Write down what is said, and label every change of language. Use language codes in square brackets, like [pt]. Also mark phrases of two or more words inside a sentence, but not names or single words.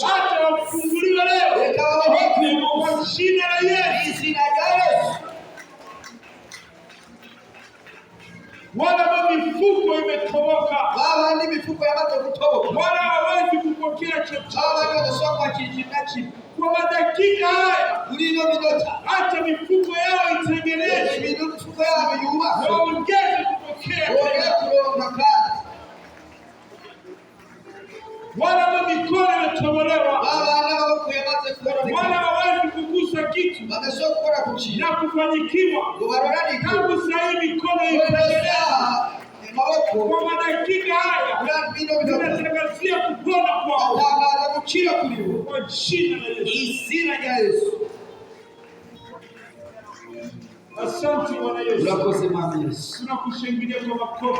[sw] hata wafunguliwe leo [rn] Reka baboheke [sw] kwa jina la [rn] mu [sw] Yesu. [rn] izina rya Yesu. [sw] Wale ambao mifuko imetoboka, [rn] Babandi imifuko yamaze gutoboka, [sw] wala hawezi kupokea chochote [rn] babandi badashobora kwakira ikintu na kimwe [sw] kwa madakika haya, [rn] muri ino minota, [sw] hata mifuko yao itengenezwe, [rn] imifuko yabo yubakwe, [sw] waongeze kupokea [rn] bongere [sw] tena. [rn] kuronka kandi. [sw] Wale ambao mikono imetobolewa, [rn] Babandi amaboko yamaze [sw] wala [rn] kuroneka, [sw] hawezi kugusa kitu [rn] badashobora gukora ku kintu [sw] na kufanyikiwa, [rn] ngo baroranike. [sw] tangu saa hii mikono [rn] Buri [sw] itengenezwe. [rn] saha amaboko [sw] Kwa madakika haya [rn] muri ino minota [sw] tunatangazia kupona kwao [rn] atangaza gukira kuri bo [sw] kwa jina la [rn] mu [sw] Yesu. [rn] izina rya Yesu. [sw] Asante Bwana Yesu, [rn] Urakoze Mwami Yesu. [sw] tunakushangilia kwa makofi.